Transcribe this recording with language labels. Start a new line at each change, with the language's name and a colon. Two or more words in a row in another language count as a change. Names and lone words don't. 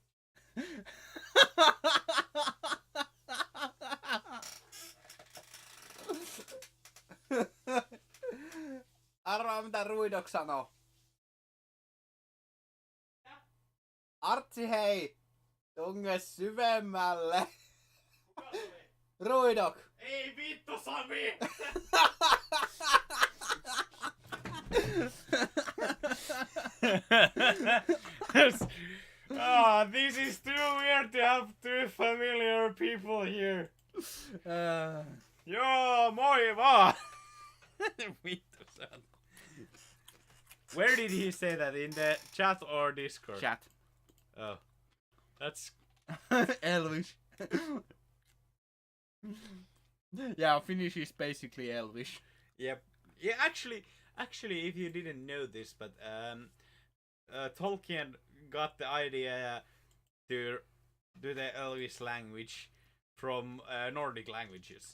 Finnish: Arvaa mitä Ruidok sanoo. Artsi hei! Tunge syvemmälle! Ruidok! Ei vittu Sami!
English: This is too weird to have 2 familiar people here.
Finnish: Joo, moi vaan! Vittu Sami.
English: Where did he say that? In the chat or Discord? Chat. Oh. That's... Elvish. Yeah, Finnish is basically Elvish. Yep. Yeah, actually, if you didn't know this, but Tolkien got the idea to do the Elvish language from Nordic languages.